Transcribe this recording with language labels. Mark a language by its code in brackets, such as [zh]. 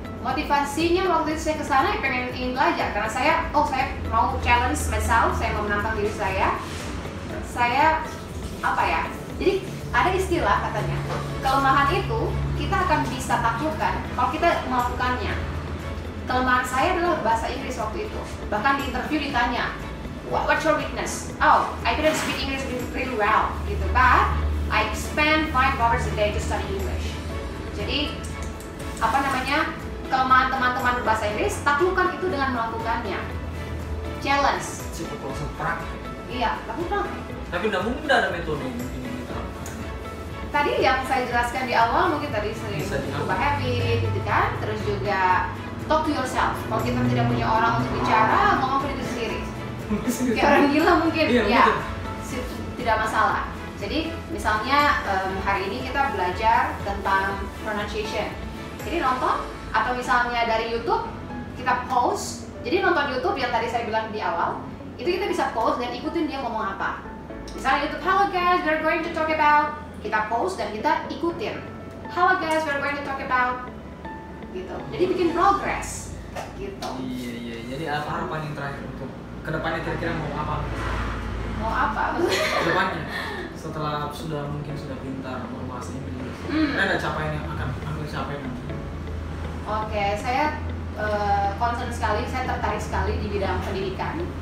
[id] motivasinya waktu itu saya ke sana ingin belajar karena saya mau [en] challenge myself, [id] saya mau menantang diri saya. Saya apa ya? Jadi ada istilah katanya, kelemahan itu kita akan bisa taklukkan kalau kita melakukannya. Kelemahan saya adalah bahasa Inggris waktu itu. Bahkan di interview ditanya, [en] what's your weakness? Oh, I couldn't speak English really well, [id] gitu. [en] But I spend 5 hours a day to study English. [id] Jadi apa namanya, kelemahan teman-teman berbahasa Inggris, taklukkan itu dengan melakukannya. [en] Challenge. [id] Cukup langsung praktek. Iya, lakukan. Tapi tidak mungkin ada metode yang mungkin diterapkan. Tadi yang saya jelaskan di awal mungkin tadi sering Bisa dilakukan. ubah habit, gitu kan. Terus juga [en] talk to yourself. [id] Kalau kita tidak punya orang untuk bicara, ngomong ke diri sendiri. Kayak orang gila mungkin, Iya, ya, betul. tidak masalah. Jadi misalnya hari ini kita belajar tentang pronunciation. Jadi nonton, atau misalnya dari YouTube kita pause. Jadi nonton YouTube yang tadi saya bilang di awal, itu kita bisa pause dan ikutin dia ngomong apa. [en] Misalnya YouTube, hello guys, we're going to talk about. [id] Kita pause dan kita ikutin. [en] Hello guys, we're going to talk about. [id] Gitu. Jadi bikin progress. Gitu. Iya. Jadi apa harapan yang terakhir untuk kedepannya kira-kira mau apa? Mau apa? Kedepannya setelah mungkin sudah pintar berbahasa Inggris, ada capaian yang akan capai nanti? Oke, saya concern sekali, saya tertarik sekali di bidang pendidikan.